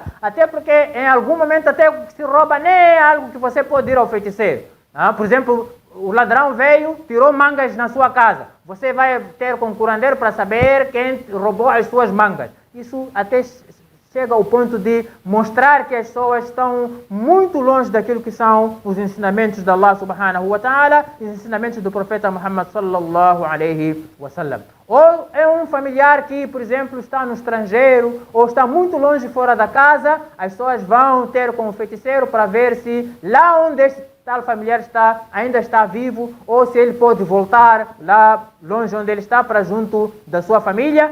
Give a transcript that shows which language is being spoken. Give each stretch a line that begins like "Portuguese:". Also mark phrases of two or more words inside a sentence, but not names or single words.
Portuguese: Até porque em algum momento até o que se rouba nem é algo que você pode ir ao feiticeiro. Por exemplo, o ladrão veio, tirou mangas na sua casa. você vai ter com o curandeiro para saber quem roubou as suas mangas. Isso até chega ao ponto de mostrar que as pessoas estão muito longe daquilo que são os ensinamentos de
Arabic: الله سبحانه وتعالى
Portuguese: e os ensinamentos do profeta Muhammad
Arabic: صلى الله عليه وسلم.
Portuguese: Ou é um familiar que, por exemplo, está no estrangeiro ou está muito longe fora da casa, as pessoas vão ter com o feiticeiro para ver se lá onde este tal familiar está, ainda está vivo, ou se ele pode voltar lá longe onde ele está para junto da sua família.